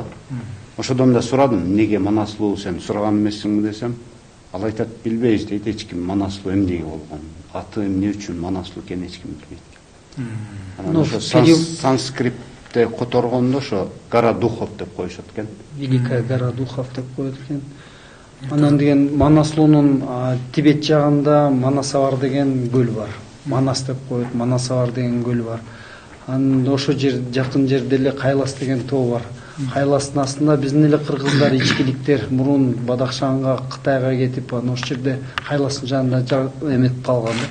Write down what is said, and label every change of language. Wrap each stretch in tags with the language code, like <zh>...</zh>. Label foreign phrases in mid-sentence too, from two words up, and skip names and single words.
<ky>Ошодон да сурадым, эмнеге Манаслуу сен сураган эмессиңби десем, ал айтат, билбейбиз дейт, эч ким Манаслуу эмнеге болгон, аты эмне үчүн Манаслуу экенин эч ким билбейт. Анан ошо санскритте которгондо ошо</ky> <ru>Гора Духов</ru> <ky>деп коюшат экен.</ky> <ru>Великая гора Духов</ru> <ky>деп коет экен. Анан деген Манаслуунун Тибет жагында Манасавар деген көл бар. Манас деп коет, Манасавар деген көл бар. Анан ошо жер жакын жерде эле Кайлас деген тоо бар. Кайластын астында биздин эле кыргыздар ичкиликтер мурун Бадахшанга, Кытайга кетип, анан ошол жерде Кайластын жанында эметип калган да.</ky>